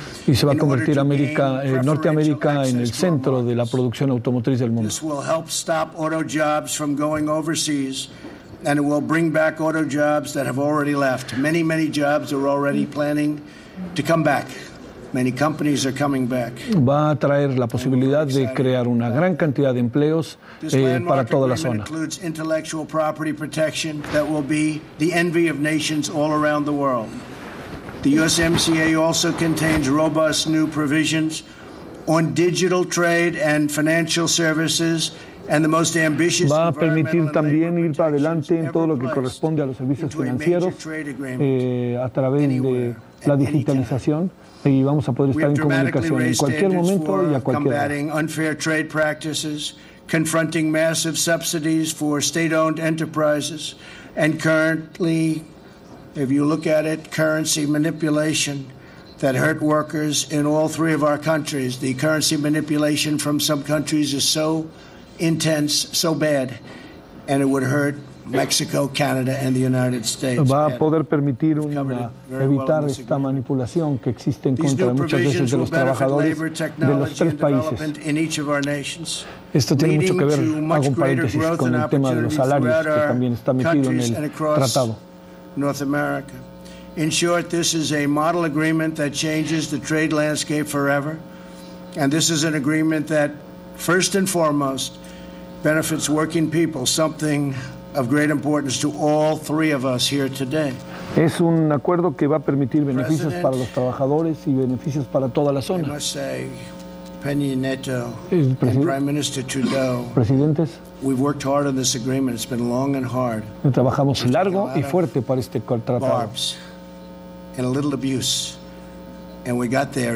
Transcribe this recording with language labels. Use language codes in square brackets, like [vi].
[es] Y se va a convertir América, Norteamérica en el centro de la producción automotriz del mundo. [en] This will help stop auto jobs from going overseas, and it will bring back auto jobs that have already left. Many, many jobs are already planning to come back. Many companies are coming back. [es] Va a traer la posibilidad de crear una gran cantidad de empleos para toda la zona. [en] Includes intellectual property protection that will be the envy of nations all around the world. The USMCA also contains robust new provisions on digital trade and financial services and the most ambitious. [es] Va a permitir también ir para adelante en todo lo que corresponde a los servicios financieros a través de la digitalización y vamos a poder estar en comunicación en cualquier momento y a cualquier hora. [en] Combating unfair trade practices, confronting massive subsidies for state-owned enterprises and currently, if you look at it, currency manipulation that hurt workers in all three of our countries. The currency manipulation from some countries is so intense, so bad, and it would hurt Mexico, Canada, and the United States. [es] Va a poder permitir una, evitar esta manipulación que existe en contra muchas veces de los trabajadores de los tres países. Esto tiene mucho que ver, hago un paréntesis, con el tema de los salarios que también está metido en el tratado. [en] North America. In short, this is a model agreement that changes the trade landscape forever. And this is an agreement that, first and foremost, benefits working people, something of great importance to all three of us here today. [es] Es un acuerdo que va a permitir beneficios President, para los trabajadores y beneficios para toda la zona. [en] I must say, Peña Nieto and Prime Minister Trudeau. [es] Presidentes. [en] We've worked hard on this agreement. It's been long and hard. [es] Trabajamos largo y fuerte para este tratado. [en] Barbs and a little abuse, and we got there.